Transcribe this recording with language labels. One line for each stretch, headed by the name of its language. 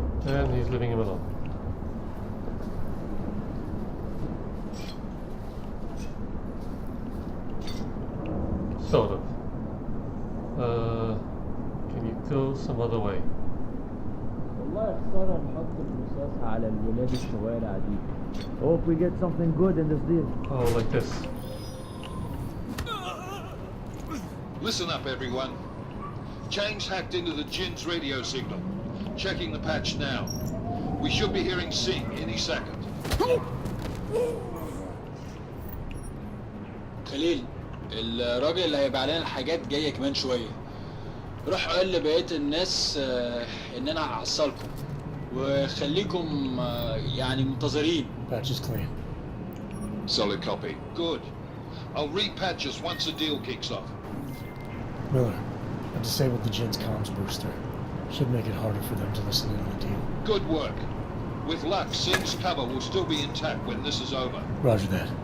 English: And he's leaving him alone. Sort of. Can you go some other way?
Arabic: والله خسارة نحط الرصاص على الولاد الشوارع دي.
English: Hope we get something good in this deal. Oh, like this. Listen up, everyone. Chang's hacked into the Jin's radio signal. Checking the patch now. We should be hearing Sing any second.
Arabic: خليل، الراجل اللي هيبقى علينا الحاجات جاية كمان شوية. روح قول لبقية الناس ان انا هحصلكم وخليكم يعني منتظرين.
English: Patch is clean. Solid copy. Good. I'll repatch us once the deal kicks off. Miller, I disabled the Jin's comms booster. Should make it harder for them to listen in on the deal. Good work. With luck, Sing's cover will still be intact when this is over. Roger that.